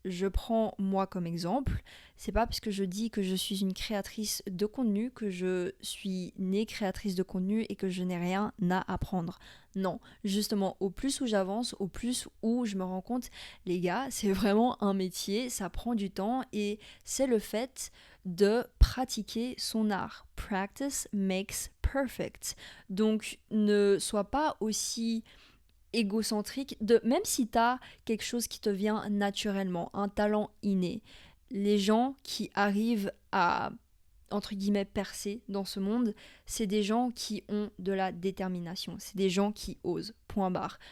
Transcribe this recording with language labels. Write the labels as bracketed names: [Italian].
[French] Je prends moi comme exemple, c'est pas parce que je dis que je suis une créatrice de contenu que je suis née créatrice de contenu et que je n'ai rien à apprendre. Non, justement, au plus où j'avance, au plus où je me rends compte, les gars, c'est vraiment un métier, ça prend du temps et c'est le fait de pratiquer son art. [English] Practice makes perfect. [French] Donc ne sois pas aussi égocentrique, même si tu as quelque chose qui te vient naturellement, un talent inné. Les gens qui arrivent à, entre guillemets, percer dans ce monde, c'est des gens qui ont de la détermination, c'est des gens qui osent, point barre.